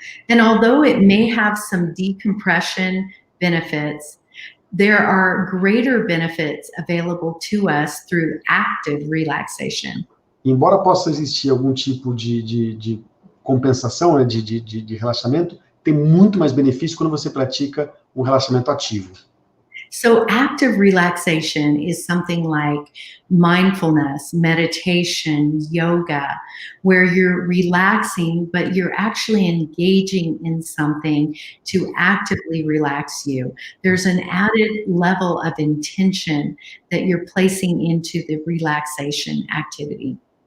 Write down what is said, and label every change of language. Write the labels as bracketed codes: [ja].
[en] And although it may have some decompression benefits, there are greater benefits available to us through active relaxation. [pt] Embora possa existir algum tipo de compensação, né, de relaxamento, tem muito mais benefício quando você pratica um relaxamento ativo. [en] So active relaxation is something like mindfulness, meditation, yoga, where you're relaxing, but you're actually engaging in something to actively relax you. There's an added level of intention that you're placing into the relaxation activity.